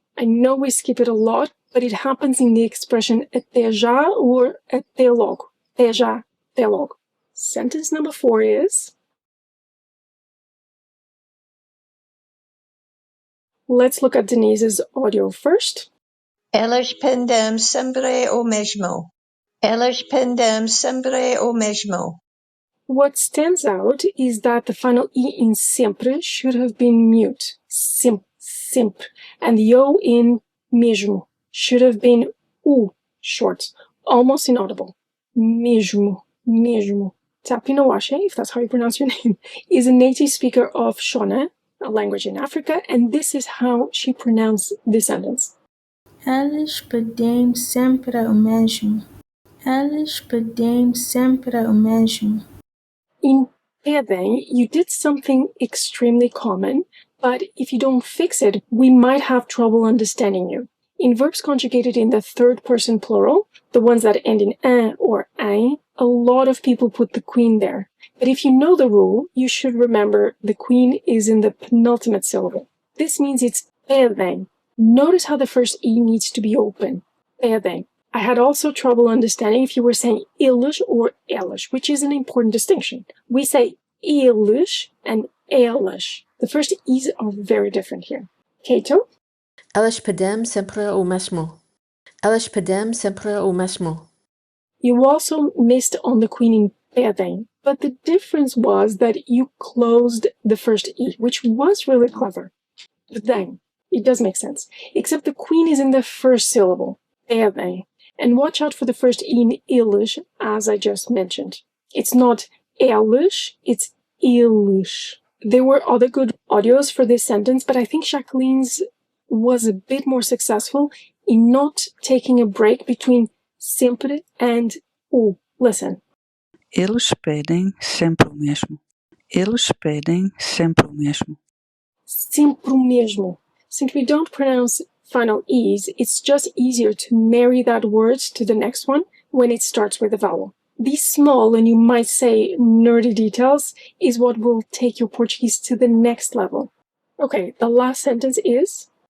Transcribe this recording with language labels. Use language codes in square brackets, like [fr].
[en] I know we skip it a lot, but it happens in the expression até já or até logo. [pt] Até já, até logo. [en] Sentence number 4 is... Let's look at Denise's audio first. [pt] Elas pendem sempre o mesmo. Elas pendem sempre o mesmo. [en] What stands out is that the final E in sempre should have been mute, simp, and the O in mesmo should have been U, short, almost inaudible. Mesmo. Tapinoashe, if that's how you pronounce your name, is a native speaker of Shona, a language in Africa, and this is how she pronounced this sentence. [pt] Elas pedem sempre o mesmo. Elas pedem sempre o mesmo. [en] In pedem, you did something extremely common, but if you don't fix it, we might have trouble understanding you. In verbs conjugated in the third person plural, the ones that end in un or ein, a lot of people put the queen there. But if you know the rule, you should remember the queen is in the penultimate syllable. This means it's pedem. Notice how the first E needs to be open. Pedem. I had also trouble understanding if you were saying eles or elas, which is an important distinction. We say eles and elas. The first E's are very different here. Kato? [pt] Elas pedem sempre o mesmo. Elas pedem sempre o mesmo. [en] You also missed on the queen in pedem, but the difference was that you closed the first E, which was really clever. But then, it does make sense. Except the queen is in the first syllable, pedem. And watch out for the first E in eles, as I just mentioned. It's not eles, it's eles. There were other good audios for this sentence, but I think Jacqueline's was a bit more successful in not taking a break between sempre and u. Listen. [pt] Eles pedem sempre o mesmo. Eles pedem sempre o mesmo. Sempre o mesmo. [en] Since we don't pronounce final E's, it's just easier to marry that word to the next one when it starts with a vowel. These small, and you might say nerdy details, is what will take your Portuguese to the next level. Okay, the last sentence is...